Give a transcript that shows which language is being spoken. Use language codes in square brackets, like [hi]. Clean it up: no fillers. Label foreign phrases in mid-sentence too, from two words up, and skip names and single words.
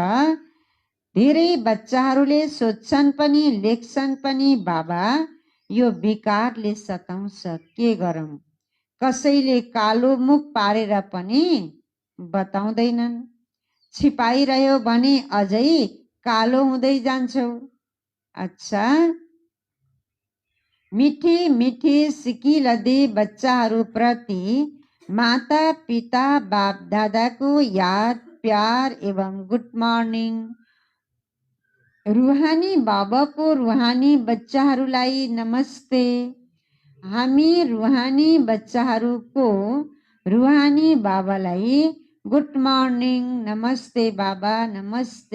[ne] धेरै बच्चाहरूले सोध्छन् पनि लेख्छन् पनि, बाबा यो विकारले सताउँछ, के गरौँ? कसैले कालो मुख पारेर पनि बताउँदैनन्। छिपाइरह्यो भने अझै कालो हुँदै जान्छौ। [hi] अच्छा, मिठी मिठी सिकिलदी [ne] बच्चाहरूप्रति माता पिता बाप दादाको याद प्यार एवं [en] good morning. [ne] रुहानी बाबाको रुहानी बच्चाहरूलाई नमस्ते। हामी रुहानी बच्चाहरूको रुहानी बाबालाई [en] good morning, [ne] नमस्ते बाबा, नमस्ते।